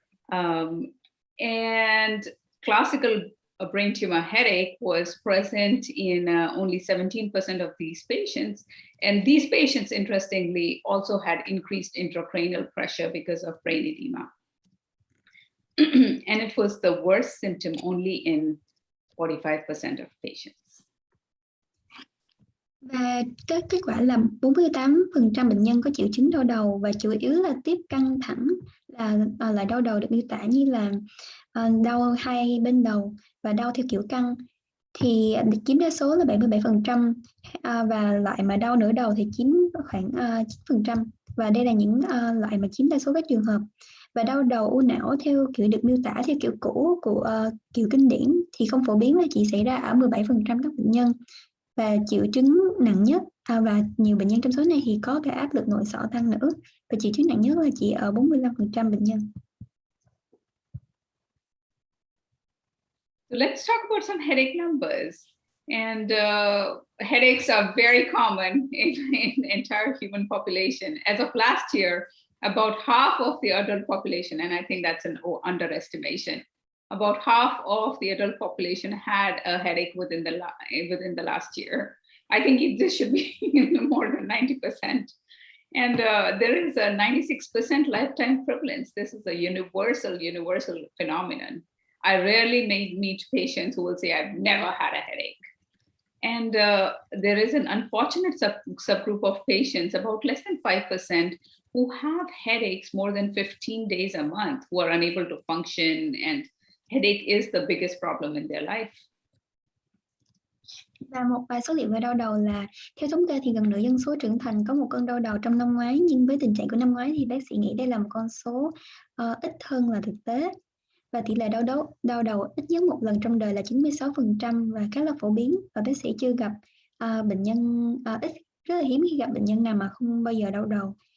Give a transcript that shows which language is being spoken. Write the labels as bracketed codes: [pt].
[en] And classical brain tumor headache was present in only 17% of these patients. And these patients, interestingly, also had increased intracranial pressure because of brain edema. And it was the worst symptom only in 45% of patients. [vi] Và kết quả là 48% bệnh nhân có triệu chứng đau đầu, và chủ yếu là tiếp căng thẳng, là đau đầu được miêu tả như là đau hai bên đầu và đau theo kiểu căng, thì chiếm đa số là 77%, và loại mà đau nửa đầu thì chiếm khoảng 9%, và đây là những loại mà chiếm đa số các trường hợp. Và đau đầu u não theo kiểu được miêu tả theo kiểu cũ của kiểu kinh điển thì không phổ biến, là chỉ xảy ra ở 17% các bệnh nhân, và triệu chứng nặng nhất và nhiều bệnh nhân trong số này thì có cả áp lực nội sọ tăng nữa, và triệu chứng nặng nhất là chỉ ở 45% bệnh nhân. [en] So let's talk about some headache numbers. And headaches are very common in entire human population. As of last year, about half of the adult population, and I think that's an underestimation, about half of the adult population had a headache within the last year. I think this should be more than 90%. And there is a 96% lifetime prevalence. This is a universal phenomenon. I rarely meet patients who will say, I've never had a headache. And there is an unfortunate subgroup of patients, about less than 5%, who have headaches more than 15 days a month, who are unable to function, and headache is the biggest problem in their life. [vi] Và một vài số liệu về đau đầu là theo thống kê thì gần nửa dân số trưởng thành có một cơn đau đầu trong năm ngoái, nhưng với tình trạng của năm ngoái thì bác sĩ nghĩ đây là một con số ít hơn là thực tế. Và tỷ lệ đau đầu ít nhất một lần trong đời là 96% và khá là phổ biến, và bác sĩ chưa gặp bệnh nhân rất là hiếm khi gặp bệnh nhân nào mà không bao giờ đau đầu.